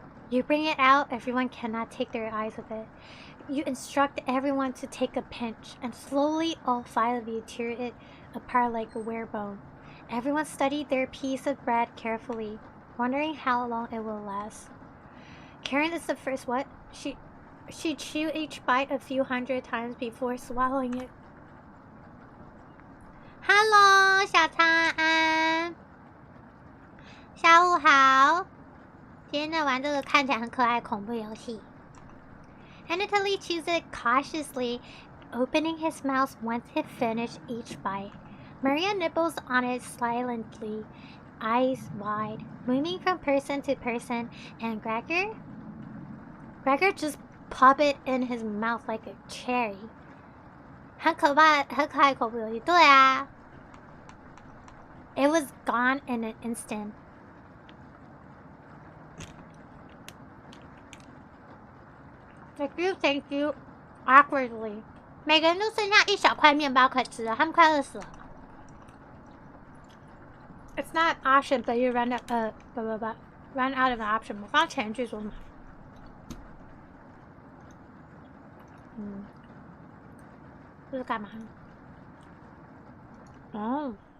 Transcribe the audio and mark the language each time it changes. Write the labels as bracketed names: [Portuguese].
[English] You bring it out, everyone cannot take their eyes off it. You instruct everyone to take a pinch, and slowly all 5 of you tear it apart like a werebone. Everyone studied their piece of bread carefully, wondering how long it will last. Karen is the first. What? She chewed each bite a few hundred times before swallowing it. [Chinese] Hello, 小长安，下午好。今天在玩这个看起来很可爱的恐怖游戏。 [English] Anatoly chews it cautiously, opening his mouth once he finished each bite. Maria nibbles on it silently, eyes wide, moving from person to person. And Gregor just popped it in his mouth like a cherry. [Chinese] 很可爱的恐怖游戏，对啊。 [English] It was gone in an instant. The group thanked you awkwardly. [Chinese] 每个人都剩下一小块面包可以吃了，他们快饿死了。 [English] It's not an option, but you run out of an option. [Chinese] 我刚刚前一句说什么？这是干嘛？哦。